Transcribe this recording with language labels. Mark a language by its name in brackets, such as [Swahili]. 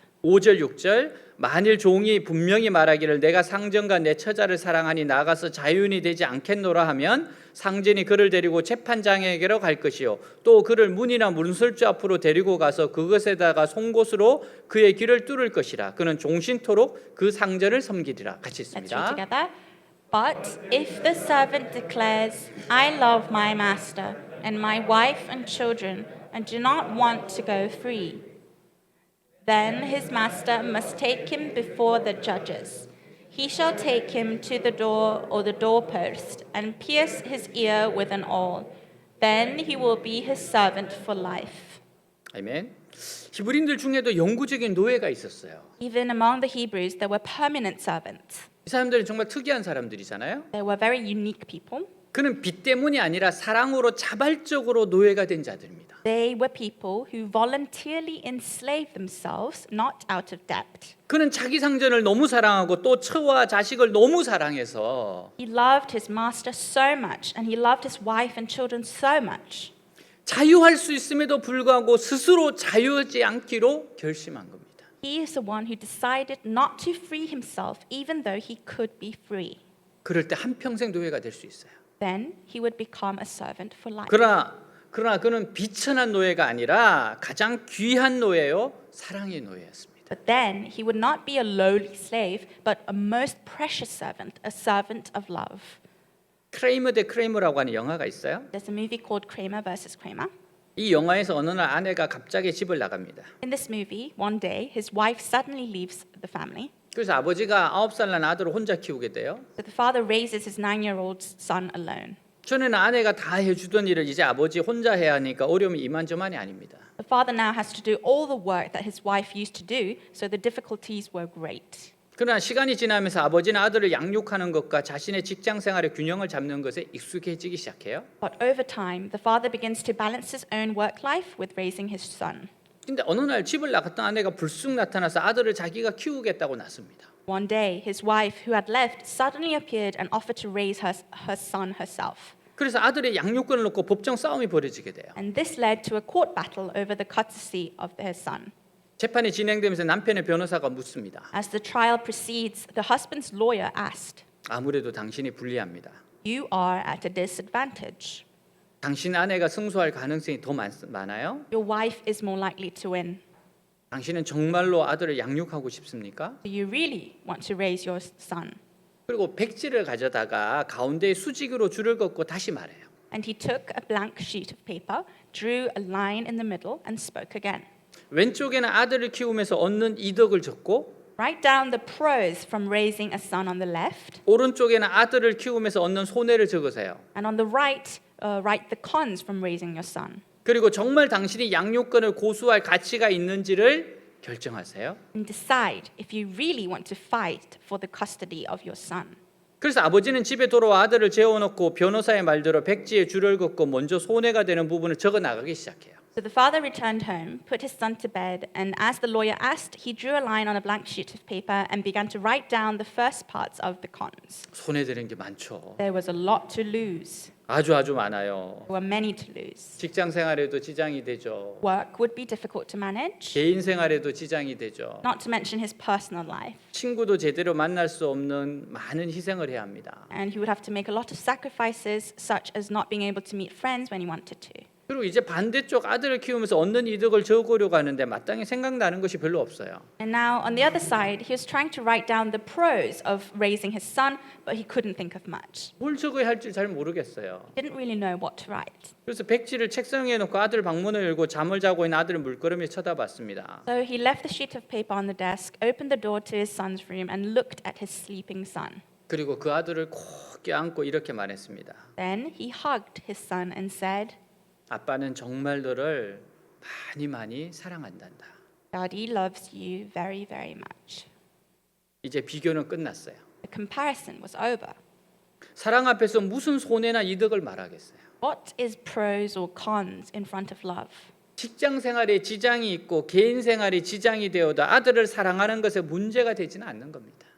[Korean] 5절 6절 만일 종이 분명히 말하기를 내가 상전과 내 처자를 사랑하니 나가서 자유인이 되지 않겠노라 하면 상전이 그를 데리고 재판장에게로 갈 것이요 또 그를 문이나 문설주 앞으로 데리고 가서 그것에다가 송곳으로 그의 길을 뚫을 것이라 그는 종신토록 그 상전을 섬기리라. 같이 [English] Let's read [Korean] 있습니다. [English] together. But if the servant declares, I love my master and my wife and children and do not want to go free, then his master must take him before the judges. He shall take him to the door or the doorpost and pierce his ear with an awl. Then he will be his servant for life. [Korean] 아멘. 히브리인들 중에도 영구적인 노예가 있었어요. [English] Even among the Hebrews, there were permanent servants. [Korean] 이 사람들은 정말 특이한 사람들이잖아요. [English] They were very unique people. [Korean] 그는 빚 때문이 아니라 사랑으로 자발적으로 노예가 된 자들입니다. [English] They were people who voluntarily enslaved themselves, not out of debt. [Korean] 그는 자기 상전을 너무 사랑하고 또 처와 자식을 너무 사랑해서 [English] He loved his master so much, and he loved his wife and children so much. [Korean] 자유할 수 있음에도 불구하고 스스로 자유하지 않기로 결심한 겁니다. [English] He is the one who decided not to free himself, even though he could be free. [Korean] 그럴 때 한평생 노예가 될 수 있어요. [English] Then he would become a servant for life. [Korean] 그러나 그는 비천한 노예가 아니라 가장 귀한 노예요, 사랑의 노예였습니다. [English] But then he would not be a lowly slave, but a most precious servant, a servant of love. [Korean] 크레이머 대 크레이머라고 하는 영화가 있어요. [English] There's a movie called Kramer versus Kramer. [Korean] 이 영화에서 어느 날 아내가 갑자기 집을 나갑니다. [English] In this movie, one day, his wife suddenly leaves the family. [Korean] 그래서 아버지가 9살 난 아들을 혼자 키우게 돼요. [English] So the father raises his 9-year-old son alone. [Korean] 전에는 아내가 다 해주던 일을 이제 아버지 혼자 해야 하니까 어려움이 이만저만이 아닙니다. [English] The father now has to do all the work that his wife used to do, so the difficulties were great. [Korean] 그러나 시간이 지나면서 아버지는 아들을 양육하는 것과 자신의 직장 생활의 균형을 잡는 것에 익숙해지기 시작해요. [English] But over time, the father begins to balance his own work life with raising his son. [Korean] 근데 어느 날 집을 나갔던 아내가 불쑥 나타나서 아들을 자기가 키우겠다고 났습니다. [English] One day, his wife, who had left, suddenly appeared and offered to raise her son herself. [Korean] 그래서 아들의 양육권을 놓고 법정 싸움이 벌어지게 돼요. [English] And this led to a court battle over the custody of their son. [Korean] 재판이 진행되면서 남편의 변호사가 묻습니다. [English] As the trial proceeds, the husband's lawyer asked, [Korean] 아무래도 당신이 불리합니다. [English] You are at a disadvantage. [Korean] 당신 아내가 승소할 가능성이 더 많아요? [English] Your wife is more likely to win. [Korean] 당신은 정말로 아들을 양육하고 싶습니까? [English] Do you really want to raise your son? [Korean] 그리고 백지를 가져다가 가운데에 수직으로 줄을 긋고 다시 말해요. [English] And he took a blank sheet of paper, drew a line in the middle, and spoke again. [Korean] 왼쪽에는 아들을 키우면서 얻는 이덕을 적고 [English] Write down the pros from raising a son on the left, [Korean] 오른쪽에는 아들을 키우면서 얻는 손해를 적으세요. [English] and on the right, write the cons from raising your son. [Korean] 그리고 정말 당신이 양육권을 고수할 가치가 있는지를 결정하세요. [English] And decide if you really want to fight for the custody of your son. [Korean] 그래서 아버지는 집에 돌아와 아들을 재워놓고 변호사의 말대로 백지에 줄을 긋고 먼저 손해가 되는 부분을 적어 나가기 시작해요. [English] So the father returned home, put his son to bed, and as the lawyer asked, he drew a line on a blank sheet of paper and began to write down the first parts of the cons. [Korean] 손해되는 게 많죠. [English] There was a lot to lose. [Korean] 아주 많아요. [English] There were many to lose. [Korean] 직장 생활에도 지장이 되죠. [English] Work would be difficult to manage, [Korean] 개인 생활에도 지장이 되죠. [English] not to mention his personal life. [Korean] 친구도 제대로 만날 수 없는 많은 희생을 해야 합니다. [English] And he would have to make a lot of sacrifices, such as not being able to meet friends when he wanted to. [Korean] 그리고 이제 반대쪽 아들을 키우면서 얻는 이득을 적으려고 하는데 마땅히 생각나는 것이 별로 없어요. [English] And now, on the other side, he was trying to write down the pros of raising his son, but he couldn't think of much. [Korean] 뭘 적어야 할지 잘 모르겠어요. [English] Didn't really know what to write. [Korean] 그래서 백지를 책상에 놓고 아들 방문을 열고 잠을 자고 있는 아들을 물끄러미 쳐다봤습니다. [English] So he left the sheet of paper on the desk, opened the door to his son's room, and looked at his sleeping son. [Korean] 그리고 그 아들을 꼭 껴안고 이렇게 말했습니다. [English] Then he hugged his son and said, [Korean] 아빠는 정말 너를 많이 사랑한단다. [English] Daddy loves you very, very much. [Korean] 이제 비교는 끝났어요. [English] The comparison was over. [Korean] 사랑 앞에서 무슨 손해나 이득을 말하겠어요. [English] What is pros or cons in front of love? [Korean] 직장 생활에 지장이 있고 개인 생활에 지장이 되어도 아들을 사랑하는 것에 문제가 되지는 않는 겁니다.